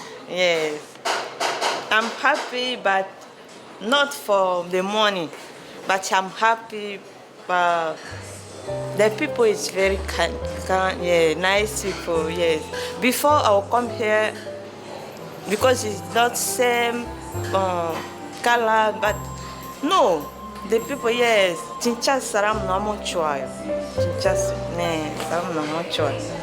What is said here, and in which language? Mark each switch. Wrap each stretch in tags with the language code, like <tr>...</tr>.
<en>Yes, I'm happy, but not for the money. But I'm happy. But the people is very kind, yeah, nice people. Yes. Before I will come here, because it's not same color, but no, the people, yes,</en> <ko>진짜 사람 너무 좋아요. 진짜 네, 사람 너무 좋아요.</ko>